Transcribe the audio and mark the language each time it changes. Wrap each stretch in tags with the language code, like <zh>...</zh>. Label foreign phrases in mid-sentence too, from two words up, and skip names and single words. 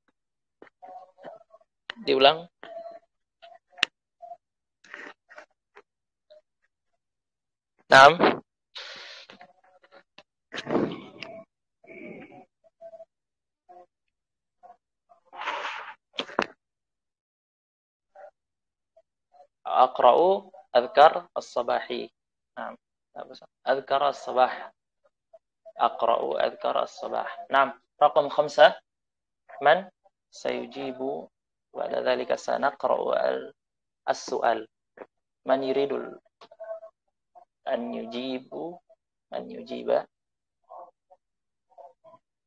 <id>Diulang. Naam.</id> <ar>أقرأ أذكار الصباح. نعم. أذكار الصباح. أقرأ أذكار الصباح. نعم. رقم 5. من سيجيب بعد ذلك سنقرأ السؤال. من يريد أن يجيب?</ar>